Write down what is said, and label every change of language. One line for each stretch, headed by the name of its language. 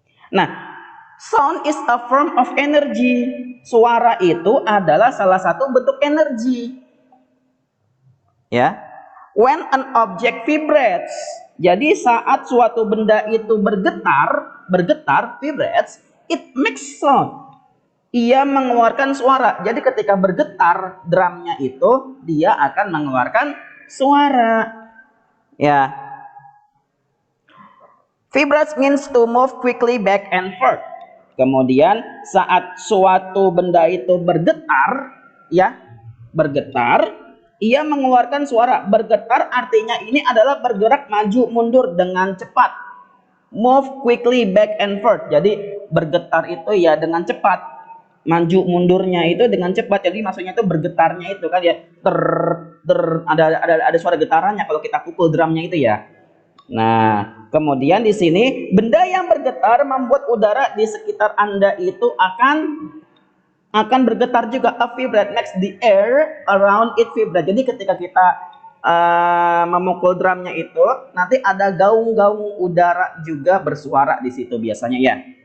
English: Nah, sound is a form of energy.
Indonesian: Suara itu adalah salah satu bentuk energi.
English: Ya. When an object vibrates.
Indonesian: Jadi saat suatu benda itu bergetar,
English: vibrates, it makes sound.
Indonesian: Ia mengeluarkan suara. Jadi ketika bergetar drumnya itu, dia akan mengeluarkan suara. Ya.
English: Vibrates means to move quickly back and forth.
Indonesian: Kemudian saat suatu benda itu bergetar, ya, bergetar, ia mengeluarkan suara. Bergetar artinya ini adalah bergerak maju mundur dengan cepat.
English: Move quickly back and forth.
Indonesian: Jadi bergetar itu ya dengan cepat. Maju mundurnya itu dengan cepat. Jadi maksudnya itu bergetarnya itu kan ya ada suara getarannya kalau kita pukul drumnya itu ya. Nah, kemudian di sini benda yang bergetar membuat udara di sekitar Anda itu akan bergetar juga.
English: A vibrate makes the air around it vibrate.
Indonesian: Jadi ketika kita memukul drumnya itu, nanti ada gaung-gaung udara juga bersuara di situ biasanya ya.